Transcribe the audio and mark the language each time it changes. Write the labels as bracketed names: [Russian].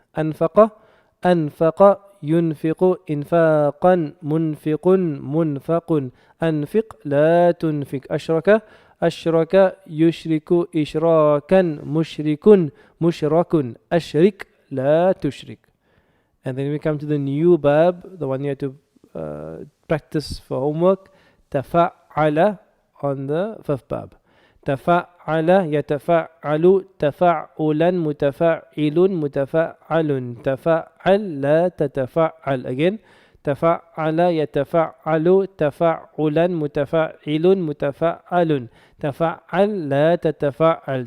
[Arabic] أنفق أنفق ينفق إنفاقا منفق منفق أنفق لا تنفق. أشرك أشرك يشرك إشراكا مشرك مشرك أشرك لا تشرك. [English] And then we come to the new verb, the one you have to practice for homework. تفعل on the fifth verb. [Arabic] تفعل يتفعل تفعلا متفعل متفعل تفعل لا تتفعل. [English] Again. [Arabic] تفعل يتفعل تفعلا متفعل متفعل تفعل لا تتفعل.